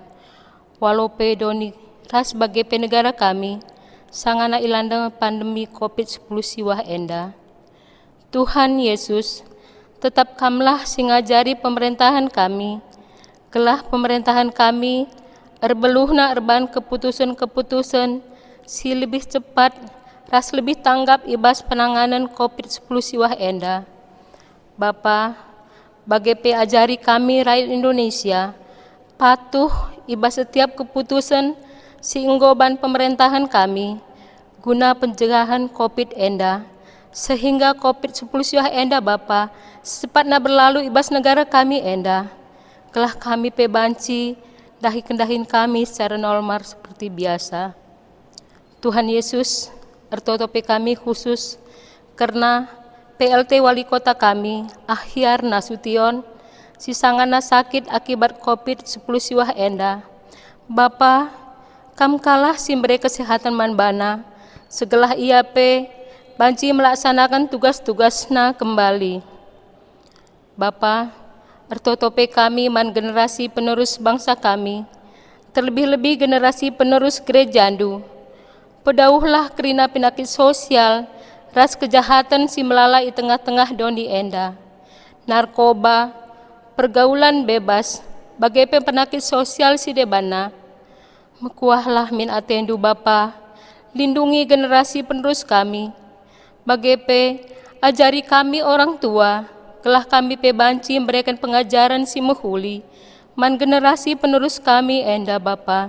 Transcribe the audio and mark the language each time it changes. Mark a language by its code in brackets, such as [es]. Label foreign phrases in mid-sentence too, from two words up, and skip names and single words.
[btx] Walau pe doni ras bagi pe negara kami, sangana ilanda pandemi COVID-10 siwah enda. Tuhan Yesus, tetap kamlah singajari pemerintahan kami, kelah pemerintahan kami, erbeluhna erban keputusan-keputusan, [id] si lebih cepat, [btx] ras [id] lebih tanggap [btx] ibas penanganan COVID-10 siwah enda. Bapa, bagi pe ajari kami rakyat Indonesia, patuh ibas setiap keputusan si enggoban pemerintahan kami, [id] guna pencegahan [btx] COVID enda, sehingga COVID-10 siwah enda Bapa, [id] secepatnya berlalu [btx] ibas negara kami enda. Kelah kami pe banci, dahi kendahin kami [id] secara normal seperti biasa. [btx] Tuhan Yesus, ertotope kami khusus, karena PLT Wali Kota kami, Ahyar Nasution, si sangana sakit akibat COVID-10 siwah enda. Bapa, kam kalah simbere kesehatan manbana, segelah ia pe banci melaksanakan tugas-tugasna kembali. Bapa, ertotope kami man generasi penerus bangsa kami, [id] terlebih-lebih generasi penerus gereja [btx] Andu. Pedauhlah kerina penyakit sosial, ras kejahatan si melalai tengah-tengah doni enda, [id] narkoba, pergaulan bebas, [btx] bagai penyakit sosial si debana. Mekuahlah min atendu Bapa, [id] lindungi generasi penerus kami, [btx] bagai ajari kami orang tua, kelah kami pe banci [id] memberikan pengajaran [btx] si mehuli, man generasi penerus kami enda Bapa.